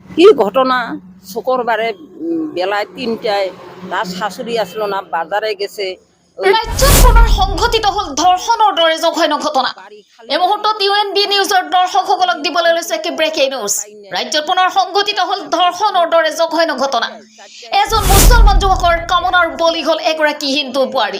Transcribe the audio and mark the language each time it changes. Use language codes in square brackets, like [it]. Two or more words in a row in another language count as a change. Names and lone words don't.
[bn] কি ঘটনা শুক্রবারে বেলায় ৩টায় তার শাশুড়ি আসলো না, বাজারে গেছে। [as] ৰাজ্যত পুনৰ সংঘটিত হ'ল ধৰ্ষণৰ দৰে জঘন্য ঘটনা। এই মুহূৰ্তত UNB নিউজৰ দৰ্শকসকলক দিবলৈ লৈছে কি [en] breaking news. [as] ৰাজ্যত পুনৰ সংঘটিত হ'ল ধৰ্ষণৰ দৰে জঘন্য ঘটনা। এজন মুছলমান যুৱকৰ কামনাৰ বলি হ'ল এগৰাকী হিন্দু বোৱাৰী।